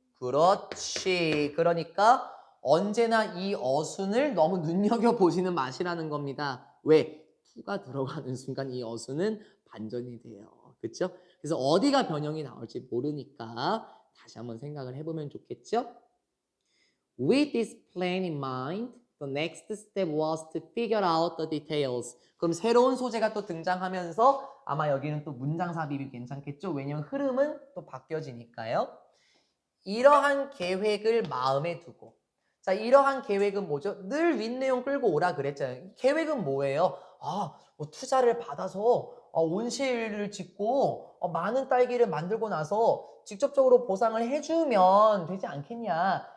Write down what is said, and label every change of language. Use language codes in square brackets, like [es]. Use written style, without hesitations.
[ko] 그렇지. 그러니까 언제나 이 어순을 너무 눈여겨보시는 맛이라는 겁니다. 왜? to가 들어가는 순간 이 어순은 반전이 돼요. 그렇죠? 그래서 어디가 변형이 나올지 모르니까 다시 한번 생각을 해보면 좋겠죠? [en] With this plan in mind, the next step was to figure out the details. [ko] 그럼 새로운 소재가 또 등장하면서 아마 여기는 또 문장 삽입이 괜찮겠죠? 왜냐면 흐름은 또 바뀌어지니까요. 이러한 계획을 마음에 두고 자, 이러한 계획은 뭐죠? 늘 윗내용 끌고 오라 그랬잖아요. 계획은 뭐예요? 뭐 투자를 받아서 온실을 짓고 많은 딸기를 만들고 나서 직접적으로 보상을 해주면 되지 않겠냐.